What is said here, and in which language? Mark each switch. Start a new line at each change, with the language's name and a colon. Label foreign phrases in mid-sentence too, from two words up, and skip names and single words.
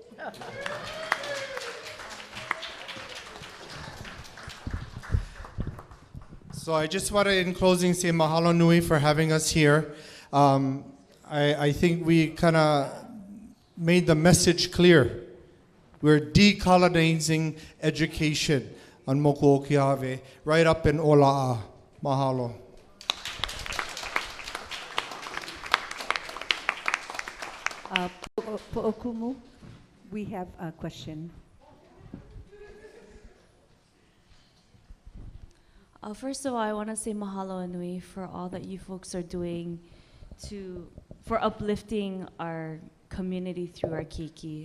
English: So I just want to, in closing, say
Hawaiian: mahalo nui
English: for having us here. I think we kind of made the message clear. We're decolonizing education on Mokuokiave, right up in Ola'a. Mahalo. Po'okumu, we have a question. First of all, I want to say
Hawaiian: mahalo nui
English: for all that you folks are doing for uplifting our community through our keiki.